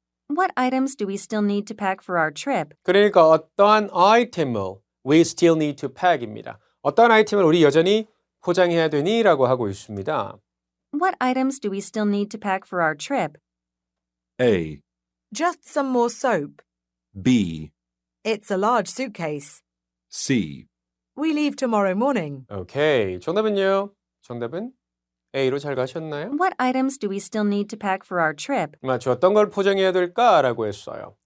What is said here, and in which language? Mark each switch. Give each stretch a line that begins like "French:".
English: What items do we still need to pack for our trip?
Korean: 그러니까 어떠한 아이템을
English: we still need to pack
Korean: 입니다. 어떠한 아이템을 우리 여전히 포장해야 되니? 라고 하고 있습니다.
English: What items do we still need to pack for our trip? A. Just some more soap. B. It's a large suitcase. C. We leave tomorrow morning.
Korean: 오케이. 정답은요? 정답은 A로 잘 가셨나요?
English: What items do we still need to pack for our trip?
Korean: 맞죠. 어떤 걸 포장해야 될까라고 했어요.